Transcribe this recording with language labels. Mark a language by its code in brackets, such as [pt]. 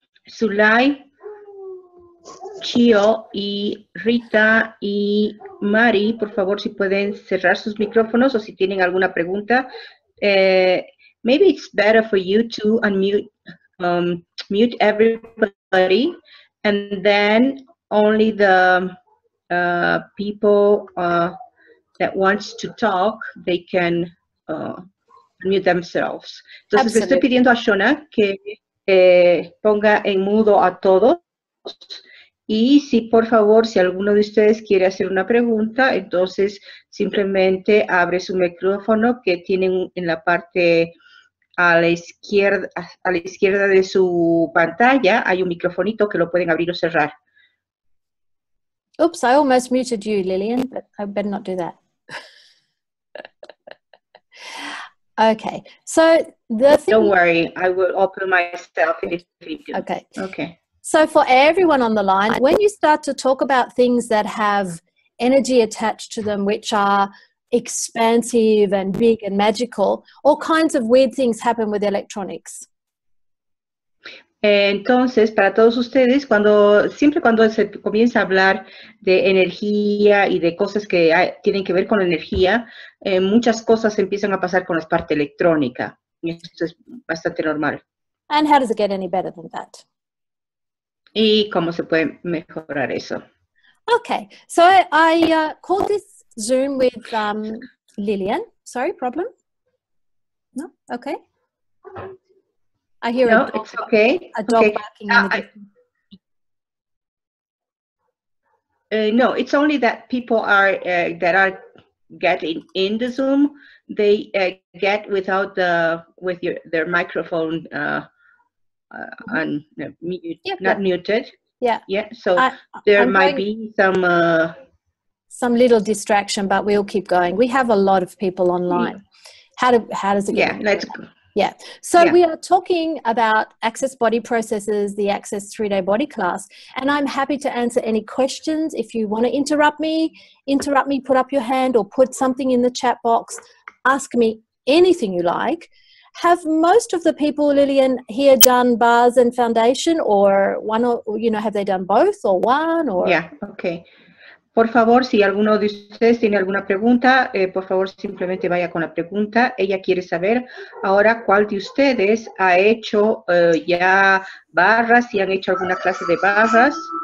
[es] Zulay, Chio y Rita y Mari, por favor, si pueden cerrar sus micrófonos o si tienen alguna pregunta. [en] Maybe it's better for you to unmute, mute everybody, and then only the people that wants to talk, they can unmute themselves. [es] Entonces, le estoy pidiendo a Shauna que ponga en mudo a todos. Y si, por favor, si alguno de ustedes quiere hacer una pregunta, entonces simplemente abre su micrófono que tienen en la parte a la izquierda de su pantalla. Hay un microfonito que lo pueden abrir o cerrar. [en] Oops, I almost muted you, Lillian, but I better not do that. Okay, so the thing... Don't worry, I will open myself in this video. Okay. Okay. So for everyone on the line, when you start to talk about things that have energy attached to them, which are expansive and big and magical, all kinds of weird things happen with electronics. [es] Entonces, para todos ustedes, siempre cuando se comienza a hablar de energía y de cosas que tienen que ver con energía, muchas cosas empiezan a pasar con la parte electrónica. Y esto es bastante normal. [en] And how does it get any better than that? [es] ¿Y cómo se puede mejorar eso? [en] Okay, so I called this Zoom with Lillian. Sorry, problem? No? Okay. I hear no, it's okay. A dog barking in the distance. No, it's only that people are that are getting in the Zoom. They get without their microphone not muted. Yeah. Yeah. So there might be some little distraction, but we'll keep going. We have a lot of people online. How does it get? Yeah, let's go. Yeah. So we are talking about Access Body Processes, the Access 3-day body class, and I'm happy to answer any questions. If you want to interrupt me, put up your hand or put something in the chat box. Ask me anything you like. Have most of the people, Lillian, here done bars and foundation, or one, or have they done both or one? Or yeah, okay. [es] Por favor, si alguno de ustedes tiene alguna pregunta, por favor, simplemente vaya con la pregunta. Ella quiere saber ahora cuál de ustedes ha hecho ya barras, si han hecho alguna clase de barras.